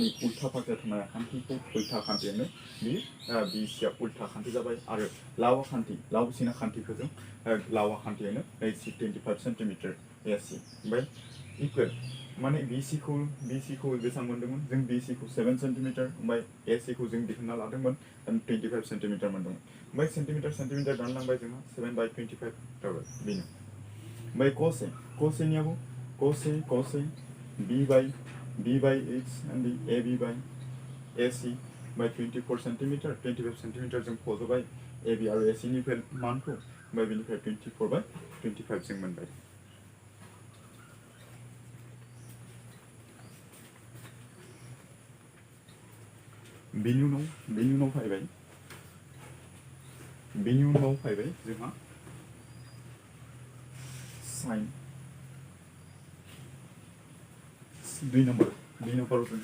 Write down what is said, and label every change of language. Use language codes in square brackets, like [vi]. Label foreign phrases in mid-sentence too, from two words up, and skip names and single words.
[brx] उल्था फारसे थानाय खान्थिखौ उल्था खान्थि होनो बेयो bc आ उल्था खान्थि जाबाय आरो लावसिना खान्थिखौ जों लावा खान्थि होनो 25 सेन्टिमिटार ac ओमफ्राय इकुवेल माने bc खौ बेसेबां मोनदोंमोन जों bc खौ 7 सेन्टिमिटार ओमफ्राय ac खौ जों दिहुनना लादोंमोन 25 सेन्टिमिटार मोनदोंमोन ओमफ्राय सेन्टिमिटार दानलांबाय जोंहा 7/25 जाबाय बेनो ओमफ्राय cos a नियाबो cos a [en] b/h and ab/ac by [brx] 24 सेन्टिमिटार 25 सेन्टिमिटार जों फज'बाय ab आरो ac नि मानखौ ओमफ्राय बेनिफ्राय 24/25 जों मोनबाय बेनि उनाव फैबाय जोंहा sin 2 नाम्बाराव